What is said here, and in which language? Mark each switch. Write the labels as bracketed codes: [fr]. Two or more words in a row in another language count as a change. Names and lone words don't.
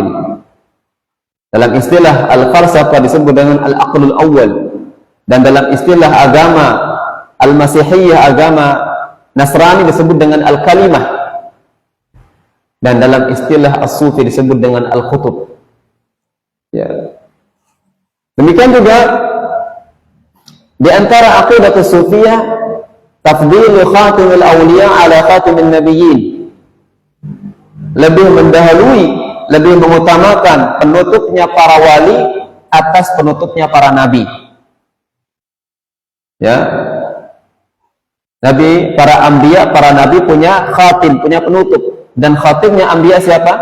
[id] Dalam istilah al-falsafah disebut dengan [ar] العقل الأول, [id] dan dalam istilah agama al-masihiyah, agama Nasrani disebut dengan al-kalimah, dan dalam istilah as-sufi disebut dengan al-qutub. Ya. Demikian juga di antara [ar] عقيدة الصوفية تفضيل خاتم الأولياء على خاتم النبيين. [id] Lebih mendahului, lebih mengutamakan penutupnya para wali atas penutupnya para nabi. Ya. Nabi, para anbiya, para nabi punya khatim, punya penutup, dan khatimnya anbiya siapa?